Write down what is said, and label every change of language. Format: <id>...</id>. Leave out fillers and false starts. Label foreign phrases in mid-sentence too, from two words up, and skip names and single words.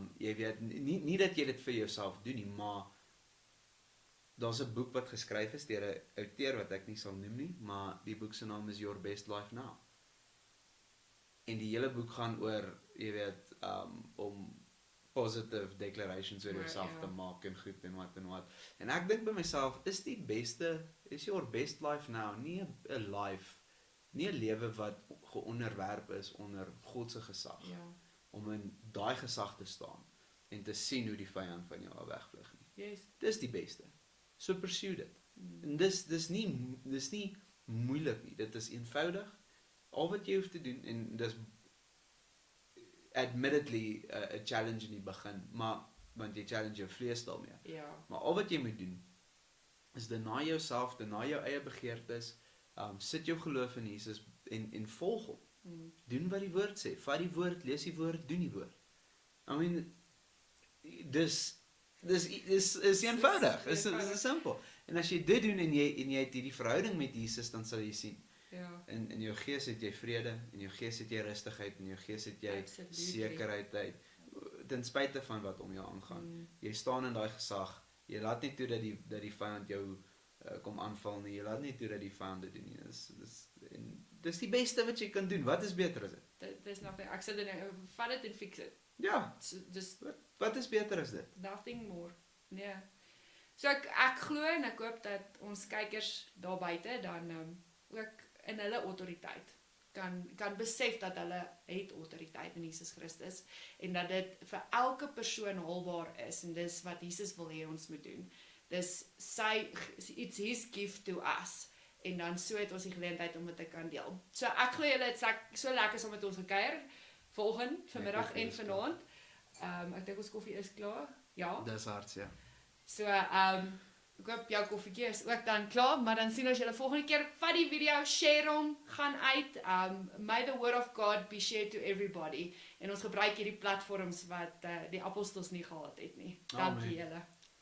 <af>Jy weet, nie dat jy dit vir jouself doen nie, maar daar's 'n boek wat geskryf is deur 'n outeur wat ek nie sal noem nie, maar die boek se naam is Your Best Life Now. En die hele boek gaan oor, jy weet, om</af> <en>positive declarations</en> <af>oor jouself te maak en goed en wat. En ek dink by myself, is your best life now nie 'n life, nie 'n lewe wat geonderwerp is onder God se gesag. Ja. Om in daai gesag te staan en te sien hoe die vyand van jou al wegvlug nie.</af> <en>Yes.</en> <af>Dis die beste. So pursue dit. En dis nie moeilik nie. Dit is eenvoudig. Al wat jy hoef te doen, en dis admittedly 'n challenge in die begin, want jy challenge jou vlees daarmee. Ja. Maar al wat jy moet doen is deny jouself, deny jou eie begeertes, sit jou geloof in Jesus en volg hom. Doen wat die woord sê, vat die woord, lees die woord, doen die woord.</af> <en>I mean,</en> <af>dis eenvoudig, is simpel. En as jy dit doen en jy het hierdie verhouding met Jesus, dan sal jy sien. Ja. In jou gees het jy vrede, in jou gees het jy rustigheid, in jou gees het jy sekerheid, ten spyte van wat om jou aangaan. Jy staan in daai gesag, jy laat nie toe dat die vyand jou kom aanval nie, jy laat nie toe dat die vyand dit doen nie. Dis die beste wat jy kan doen. Wat is beter as dit? Dis nog ek sê dit, vat dit en fix dit. Ja. Dis wat is beter as dit?</af> <en>Nothing more.</en> <af>Nee. So ek glo en ek hoop dat ons kykers daar buite dan ook in hulle autoriteit kan besef dat hulle het autoriteit in Jesus Christus en dat dit vir elke persoon haalbaar is en dis wat Jesus wil hê ons moet doen. Dis</af> <en>it's his gift to us</en> <af>en dan so het ons die geleentheid om dit te kan deel. So ek glo julle het so lekker saam met ons gekuier vanmiddag en vanaand. Ek dink ons koffie is klaar. Ja. Dis hard, ja. So ek hoop jou koffietjie is ook dan klaar, maar dan sien ons julle volgende keer. Vat die video, share hom, gaan uit.</af> <en>May the word of God be shared to everybody.</en> <af>En ons gebruik hierdie platforms wat die apostels nie gehad het nie. Dankie julle.</af>